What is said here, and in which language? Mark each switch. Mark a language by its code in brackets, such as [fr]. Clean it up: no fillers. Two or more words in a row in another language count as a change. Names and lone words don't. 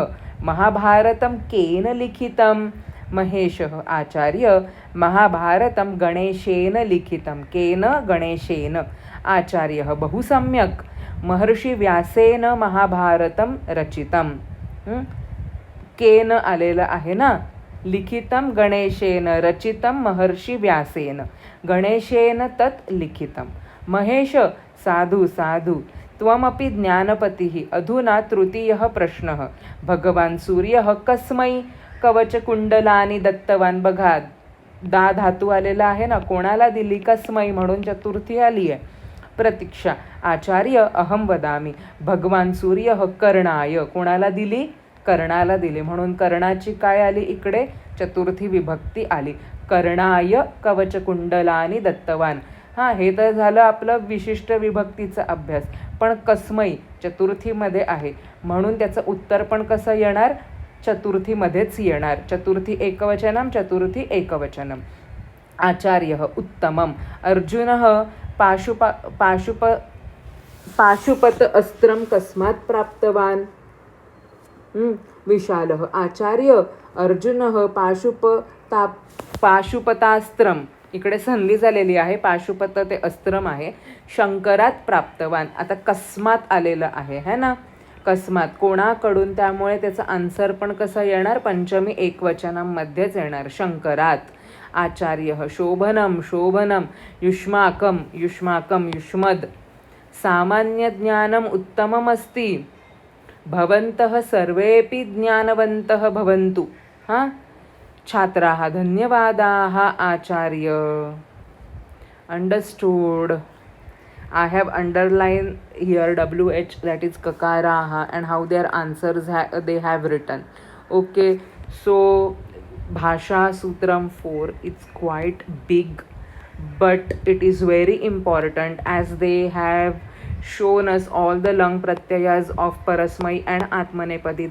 [sa] महाभारतं केन लिखितं. महेशः. आचार्य. महाभारतं गणेशेन लिखितं. केन, गणेशेन. आचार्यः. बहु सम्यक्. महर्षि व्यासेन महाभारतं रचितं. [mr] केन आलेलं आहे ना. [sa] लिखितं गणेशेन, रचितं महर्षि व्यासेन. गणेशेन तत् लिखितं. महेश. साधु साधु. त्वमपि ज्ञानपतिः. अधुना तृतीयः प्रश्नः. भगवान सूर्यः कस्मै कवचकुंडलानि दत्तवान. [mr] बघा, दा धातू आलेला आहे ना, कोणाला दिली, कस्मै, म्हणून चतुर्थी आली आहे. [sa] प्रतीक्षा. आचार्य. अहं वदामि. भगवान सूर्यः कर्णाय. [mr] कोणाला दिली, कर्णाला दिली, म्हणून कर्णाची काय आली इकडे, चतुर्थी विभक्ती आली. [sa] कर्णाय कवचकुंडलानि दत्तवान. [mr] हां, हे तर झालं आपलं विशिष्ट विभक्तीचा अभ्यास. पण कस्मै चतुर्थीमध्ये आहे, म्हणून त्याचं उत्तर पण कसं येणार, चतुर्थीमध्येच येणार. [sa] चतुर्थी एकवचनम, चतुर्थी एकवचनम. आचार्य उत्तमम. अर्जुन पाशुपत अस्त्रं कस्मात् प्राप्तवान्. विशाल आचार्य अर्जुन पाशुपतास्त्रम, [mr] इकडे संधी झालेली आहे, पाशुपत ते अस्त्रम आहे, [sa] शंकरात प्राप्तवान. [mr] आता कस्मात आलेलं आहे [hi] है ना, [mr] कस्मात कोणाकडून, त्यामुळे त्याचं आन्सर पण कसं येणार, पंचमी एकवचनामध्येच येणार, [sa] शंकरात. आचार्य शोभनम, शोभनम. युष्माकम, युष्माकम, युष्मद. सामान्य ज्ञानम उत्तमम अस्ति, भवन्तः सर्वेपि ज्ञानवन्तः भवन्तु. हां, छात्राः धन्यवादाः आचार्य. [en] Understood. I have underlined here WH, that is kakaraha, and how their answers they have written. Okay, so Bhasha Sutram 4, it's quite big, but it is very important as they have shown us all the lang pratyayas of Parasmai and Atmanepadi.